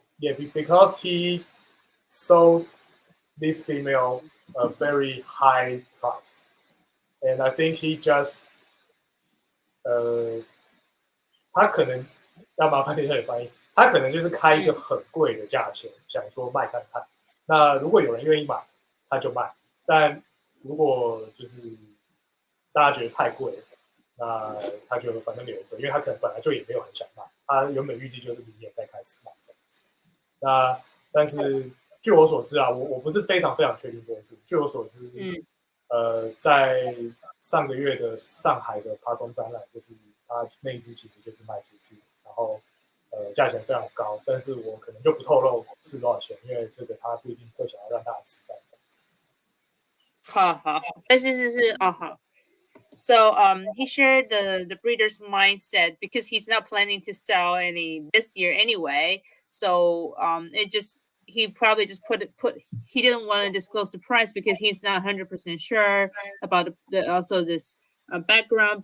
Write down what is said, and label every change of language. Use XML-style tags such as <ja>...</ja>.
<en>Yeah, because he sold this female a very high price, and I think he just</en> <zh>他可能要麻烦你这里翻译，他可能就是开一个很贵的价钱，想说卖看看。那如果有人愿意买，他就卖；但如果就是大家觉得太贵了，那他就反正留着，因为他可能本来就也没有很想卖，他原本预计就是明年再开始卖这样子。那但是据我所知啊，我不是非常非常确定这件事。据我所知，在上个月的上海的爬松展览，就是它那一只其实就是卖出去，然后价钱非常高，但是我可能就不透露是多少钱，因为这个他不一定会想要让大家知道。好，但是好。</zh> <en>So he shared the breeder's mindset because he's not planning to sell any this year anyway. So he probably just he didn't want to disclose the price because he's not 100% sure about also this background.</en>